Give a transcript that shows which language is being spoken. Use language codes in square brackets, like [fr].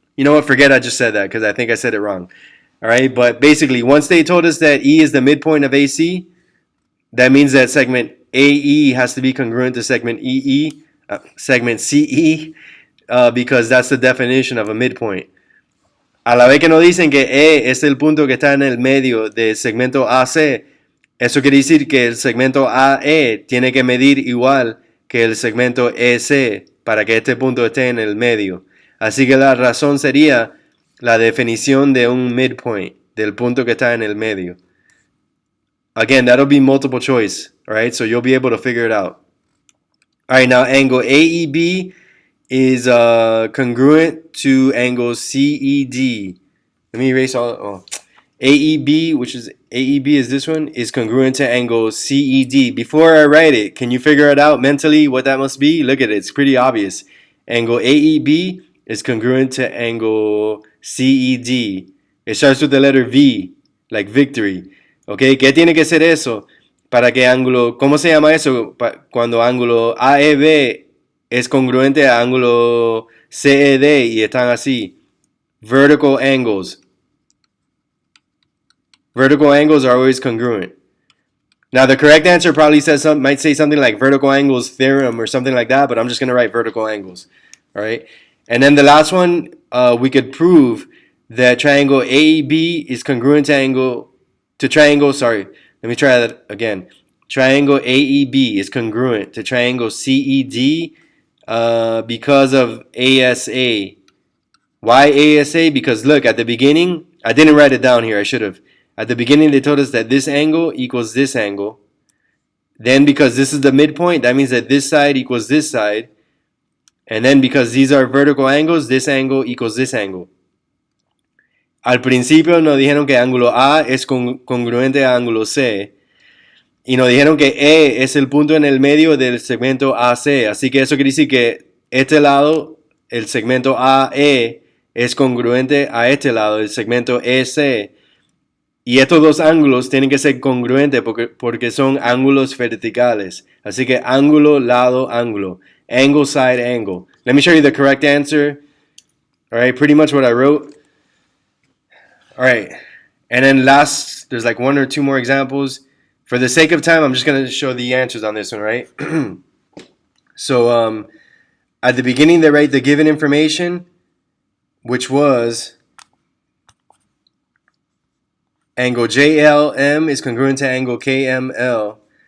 [en] You know what, forget I just said that because I think I said it wrong. All right, but basically, once they told us that E is the midpoint of AC, that means that segment AE has to be congruent to segment segment CE, because that's the definition of a midpoint. [es] A la vez que nos dicen que E es el punto que está en el medio del segmento AC, eso quiere decir que el segmento AE tiene que medir igual que el segmento EC para que este punto esté en el medio. Así que la razón sería la definición de un midpoint, del punto que está en el medio. [en] Again, that'll be multiple choice, all right? So you'll be able to figure it out. All right, now angle AEB is congruent to angle CED. Let me erase all. AEB, which is AEB is this one, is congruent to angle CED. Before I write it, can you figure it out mentally what that must be? Look at it, it's pretty obvious. Angle AEB is congruent to angle CED. It starts with the letter V, like victory. [es] ¿Ok? ¿Qué tiene que ser eso? Para que ángulo, ¿cómo se llama eso? Cuando ángulo AEB es congruente a ángulo CED y están así. [en] Vertical angles. Vertical angles are always congruent. Now the correct answer probably might say something like vertical angles theorem or something like that, but I'm just going to write vertical angles. All right? And then the last one, we could prove that triangle AEB is congruent to triangle, let me try that again. Triangle AEB is congruent to triangle CED because of ASA. Why ASA? Because look, at the beginning, I didn't write it down here, I should have. At the beginning, they told us that this angle equals this angle. Then because this is the midpoint, that means that this side equals this side. And then because these are vertical angles, this angle equals this angle. [es] Al principio nos dijeron que ángulo A es congruente a ángulo C. Y nos dijeron que E es el punto en el medio del segmento AC. Así que eso quiere decir que este lado, el segmento AE, es congruente a este lado, el segmento EC. Y estos dos ángulos tienen que ser congruentes porque son ángulos verticales. Así que ángulo, lado, ángulo. [en] Angle, side, angle. Let me show you the correct answer. All right, pretty much what I wrote. All right, and then last, there's like 1 or 2 more examples. For the sake of time, I'm just going to show the answers on this one, right? So at the beginning, they write the given information, which was angle JLM is congruent to angle KML.